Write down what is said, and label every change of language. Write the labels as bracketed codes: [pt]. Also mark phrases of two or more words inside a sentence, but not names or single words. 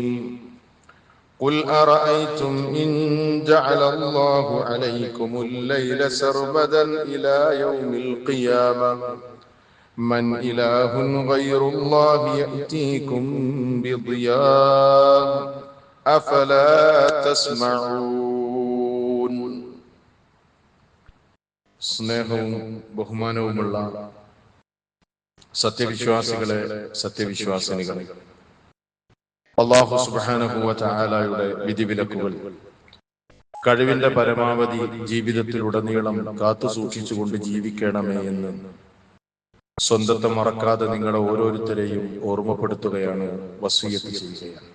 [ar] قل أرأيتم إن جعل الله عليكم الليل سرمدا إلى يوم القيامة من إله غير الله يأتيكم بضياء أفلا تسمعون. [ml] സ്നേഹവും ബഹുമാനവുമുള്ള സത്യവിശ്വാസികളെ, സത്യവിശ്വാസിനികളെ, [ar] الله سبحانه و تعالى [ml] വിധിവിലക്കുകൾ കഴിവിന്റെ പരമാവധി ജീവിതത്തിലുടനീളം കാത്തു സൂക്ഷിച്ചുകൊണ്ട് ജീവിക്കണമേ എന്ന് സ്വന്തത്തെ മറക്കാതെ നിങ്ങളെ ഓരോരുത്തരെയും ഓർമ്മപ്പെടുത്തുകയാണ്, വസിയ്യത്ത് ചെയ്യുകയാണ്.